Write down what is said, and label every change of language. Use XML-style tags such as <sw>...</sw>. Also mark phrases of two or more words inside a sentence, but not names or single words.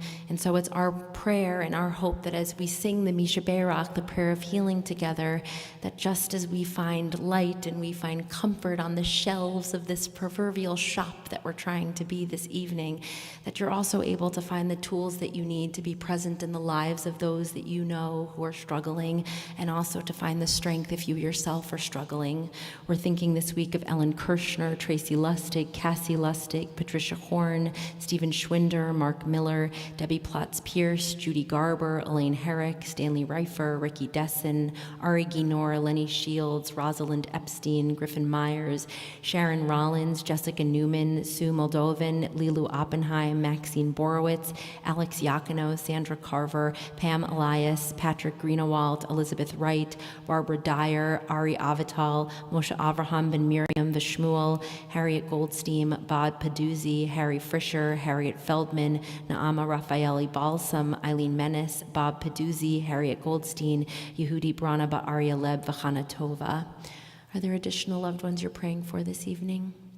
<en>And so it's our prayer and our hope that as we sing the Misha Berach, the prayer of healing together, that just as we find light and we find comfort on the shelves of this proverbial shop that we're trying to be this evening, that you're also able to find the tools that you need to be present in the lives of those that you know who are struggling, and also to find the strength if you yourself are struggling. We're thinking this week of Ellen Kirshner, Tracy Lustig, Cassie Lustig, Patricia Horn, Stephen Schwinder, Mark Miller, Debbie Plotz-Pierce, Judy Garber, Elaine Herrick, Stanley Reifer, Ricky Dessen, Ari Guinor, Lenny Shields, Rosalind Epstein, Griffin Myers, Sharon Rollins, Jessica Newman, Sue Moldovan, Lilu Oppenheim, Maxine Borowitz, Alex Yakino, Sandra Carver, Pam Elias, Patrick Greenewald, Elizabeth Wright, Barbara Dyer, Ari Avital, Moshe Avraham Ben Miriam Vishmuel, Harriet Goldstein, Bod Paduzzi, Harry Fisher, Harriet Feldman, Naama Rafaeli Balsam, Eileen Menace, Bob Paduzzi, Harriet Goldstein, Yehudi Brana Ba'aria Leb V'chana Tova. Are there additional loved ones you're praying for this evening?</en>